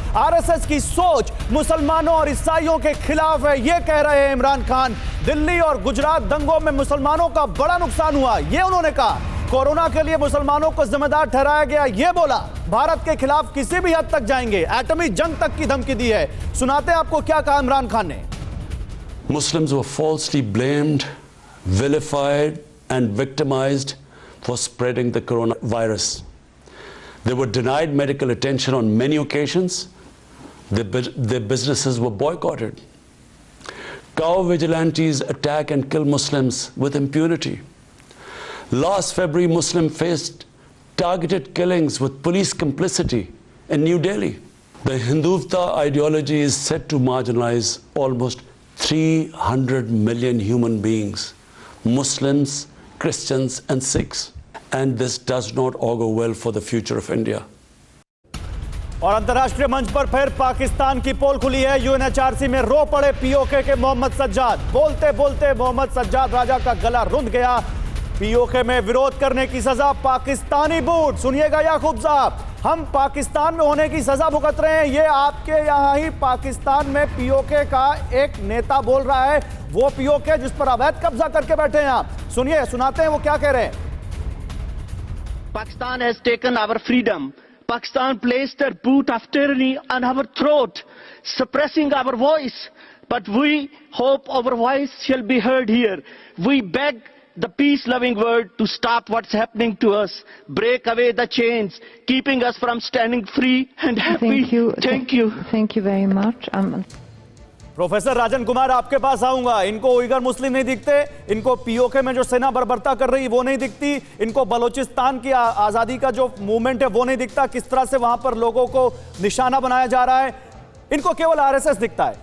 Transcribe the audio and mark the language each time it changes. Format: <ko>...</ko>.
<hi>RSS की सोच मुसलमानों और ईसाइयों के खिलाफ है, यह कह रहे हैं इमरान खान। दिल्ली और गुजरात दंगों में मुसलमानों का बड़ा नुकसान हुआ, यह उन्होंने कहा। कोरोना के लिए मुसलमानों को जिम्मेदार ठहराया गया, यह बोला। भारत के खिलाफ किसी भी हद तक जाएंगे, एटमी जंग तक की धमकी दी है। सुनाते आपको क्या कहा इमरान खान ने।</hi> <en>Muslims were falsely blamed, vilified and victimized for spreading the coronavirus. They were denied medical attention on many occasions. Their businesses were boycotted. Cow vigilantes attack and kill Muslims with impunity. Last February, Muslims faced targeted killings with police complicity in New Delhi. The Hindutva ideology is set to marginalize almost 300 million human beings, Muslims, Christians and Sikhs. And this does not augur well for the future of India.</en> <hi>और अंतर्राष्ट्रीय मंच पर फिर पाकिस्तान की पोल खुली है। UNHRC में रो पड़े पीओके के मोहम्मद सज्जाद। बोलते बोलते मोहम्मद सज्जाद राजा का गला रुंध गया। पीओके में विरोध करने की सजा पाकिस्तानी बूट। सुनिएगा याकूब साहब, हम पाकिस्तान में होने की सजा भुगत रहे हैं, ये आपके यहां ही पाकिस्तान में पीओके का एक नेता बोल रहा है। वो पीओके जिस पर अवैध कब्जा करके बैठे हैं आप। सुनिए, सुनाते हैं वो क्या कह रहे हैं। Pakistan has taken our freedom. Pakistan placed their boot of tyranny on our throat, suppressing our voice. But we hope our voice shall be heard here. We beg the peace-loving world to stop what's happening to us, break away the chains, keeping us from standing free and happy. Thank you. Thank you very much. Professor Rajan Kumar, आपके पास आऊंगा। इनको Uyghur मुस्लिम नहीं दिखते, इनको PoK में जो सेना बर्बरता कर रही वो नहीं दिखती, इनको बलोचिस्तान की आजादी का जो मूवमेंट है वो नहीं दिखता, किस तरह से वहां पर लोगों को निशाना बनाया जा रहा है। इनको केवल आरएसएस दिखता है।</hi>